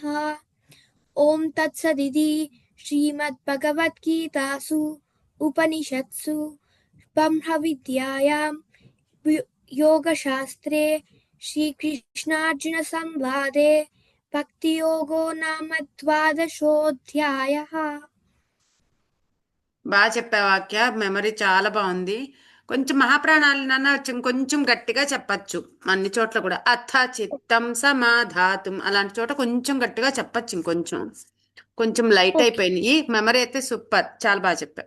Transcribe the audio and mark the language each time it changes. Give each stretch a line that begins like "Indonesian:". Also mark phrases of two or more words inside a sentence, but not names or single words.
Sanskrit: ओम तत्सदिति श्रीमद्भगवद्गीतासु उपनिषत्सु ब्रह्मविद्यायां योगशास्त्रे श्रीकृष्णार्जुन संवादे भक्तियोगो नाम 12థోధ్యాయః.
Telugu: బాగా చెప్పే వాక్య. మెమరీ చాలా బాగుంది. కొంచెం మహాప్రాణాలు నాన్న కొంచెం గట్టిగా చెప్పచ్చు. అన్ని చోట్ల కూడా
Sanskrit: అథ చిత్తం సమాధాతుం
Telugu: అలాంటి చోట కొంచెం గట్టిగా చెప్పచ్చు. ఇంకొంచెం కొంచెం లైట్ అయిపోయినాయి. మెమరీ అయితే సూపర్, చాలా బాగా చెప్పావు.